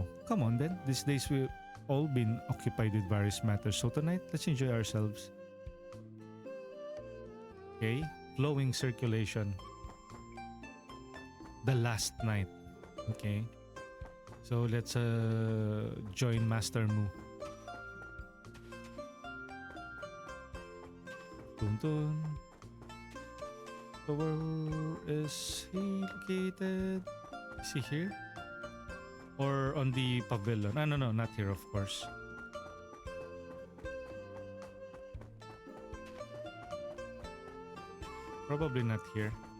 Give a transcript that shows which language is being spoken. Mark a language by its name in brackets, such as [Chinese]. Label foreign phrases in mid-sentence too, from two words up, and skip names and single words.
[English] Come on then, these days we've all been occupied with various matters, so tonight, let's enjoy ourselves. Okay, flowing circulation. The last night. Okay. So let's join Master Mu. Dun dun. So where is he located? Is he here? Or on the pavilion? No, not here, of course. Probably not here.